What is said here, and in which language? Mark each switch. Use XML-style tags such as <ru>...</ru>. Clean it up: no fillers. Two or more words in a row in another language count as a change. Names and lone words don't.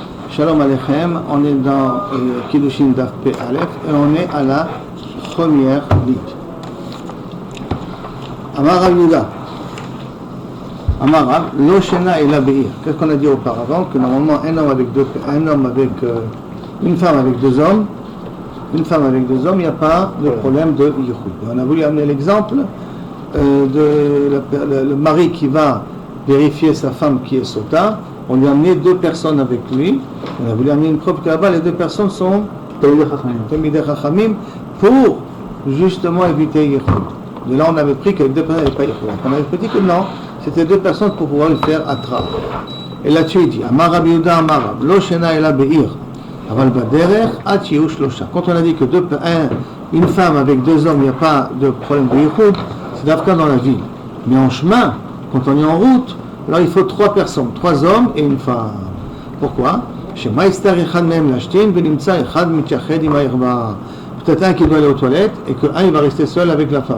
<he>Shalom Aleichem,</he> <fr>on est dans Kiddushin</fr> <he>דף פ"א</he> <fr>et on est à la première ligne.</fr> <he>Amar Rav Yehuda, Amar Rav, Lo Shena Ela Be'ir.</he> <fr>Qu'est-ce qu'on a dit auparavant? Que normalement une femme avec deux hommes, il n'y a pas de problème de yichud. On a voulu amener l'exemple le mari qui va vérifier sa femme qui est sota. On lui a amené deux personnes avec lui. On a voulu amener une preuve que là-bas, les deux personnes sont</fr> <he>תלמידי חכמים</he> <fr>pour justement éviter yichud. De là, on avait pris que les deux personnes n'avaient pas yichud. On avait dit que non, c'était deux personnes pour pouvoir le faire attraper. Et là-dessus, il dit</fr> <he>אמר רבי יהודה אמר רב, לא שנו אלא בעיר.</he> <fr>Quand on a dit que une femme avec deux hommes, il n'y a pas de problème de yichud, c'est d'Afka dans la ville. Mais en chemin, quand on est en route, alors il faut trois personnes, trois hommes et une femme. Pourquoi? Peut-être un qui doit aller aux toilettes et qu'un il va rester seul avec la femme.</fr>